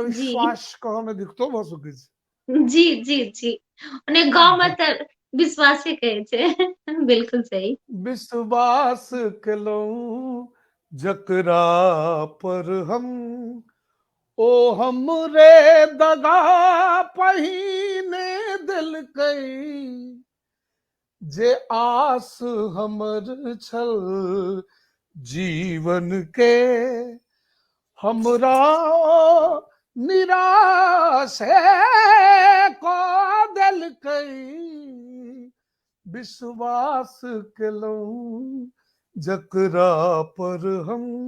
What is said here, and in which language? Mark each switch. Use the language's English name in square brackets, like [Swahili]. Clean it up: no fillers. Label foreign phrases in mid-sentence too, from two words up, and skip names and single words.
[Maithili] जी विश्वास कहऽ में दिक्कतो भऽ सकै छै। जी जी जी, ओने गाँव में तऽ विश्वास से कहे छे बिल्कुल सही। विश्वास केलौं जकरा पर हम, ओ हमरे दगा पहिने दिल कई, जे आस हमर छल जीवन के, हमरा निराश को दिल कई, विश्वास केलौं जकरा पर हम।